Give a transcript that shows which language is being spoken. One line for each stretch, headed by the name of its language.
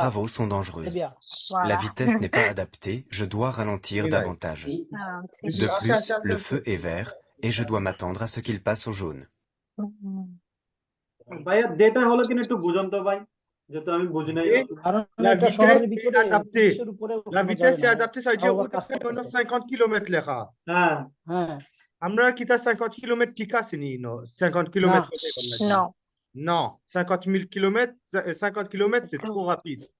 French: travaux sont dangereuses. Voilà. La vitesse n'est pas adaptée, je dois ralentir davantage. De plus, le feu est vert et je dois m'attendre à ce qu'il passe au jaune.
Bangla: ভাইয়া data হলো কিনা একটু বুঝান তো ভাই, যেহেতু আমি বুঝি নাই।
French: La vitesse est adaptée. La vitesse est adaptée, ça veut dire que 50 km l'heure.
Bangla: হ্যাঁ হ্যাঁ আমরা কি তা 50 km ঠিক আছে নি? 50 km
French: Non. Non, 50 000 km, 50 km, c'est trop rapide.